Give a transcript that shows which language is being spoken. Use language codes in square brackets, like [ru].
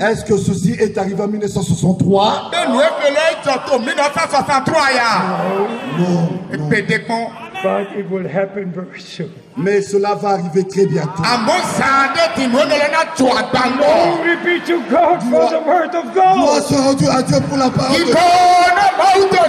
[fr] Est-ce que ceci est arrivé en 1963? Non. [en] But it will happen very soon. [fr] Mais cela va arriver très bientôt. [en] Glory be to God for the word of God. [fr] Gloire soit rendue à Dieu pour la parole de Dieu.